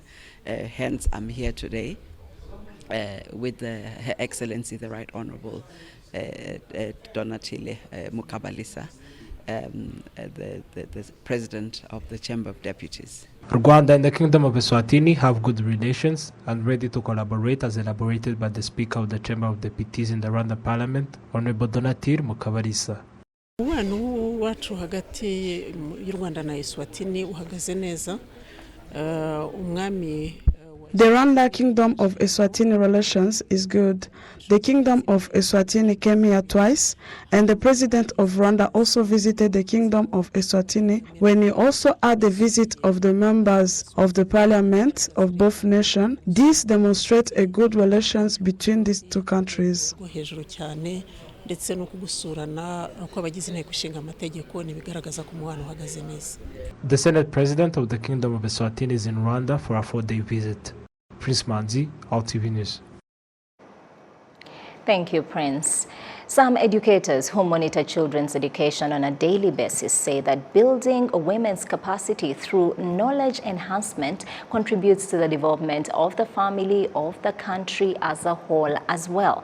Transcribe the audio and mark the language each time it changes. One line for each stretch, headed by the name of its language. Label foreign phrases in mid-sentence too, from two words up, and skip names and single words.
English: Hence, I'm here today with Her Excellency, the Right Honourable Donatille Mukabalisa, the President of the Chamber of Deputies. Rwanda and the Kingdom of Eswatini have good relations and ready to collaborate, as elaborated by the Speaker of the Chamber of Deputies in the Rwanda Parliament, Honorable Donatille Mukabalisa.
Kinyarwanda: Umubano wacu hagati y'u Rwanda na Eswatini uhagaze neza. Umwami
English: The Rwanda Kingdom of Eswatini relations is good. The Kingdom of Eswatini came here twice, and the President of Rwanda also visited the Kingdom of Eswatini when he also had the visit of the members of the parliament of both nations. This demonstrates a good relations between these two countries.
Kinyarwanda: ndetse no kugusurana kw'abagize inteko ishinga amategeko nibigaragaza ko umubano uhagaze neza.
English: The Senate President of the Kingdom of Eswatini is in Rwanda for a 4-day visit. Prince Manzi, RTV News. Thank you, Prince. Some educators who monitor children's education on a daily basis say that building women's capacity through knowledge enhancement contributes to the development of the family, of the country as a whole as well.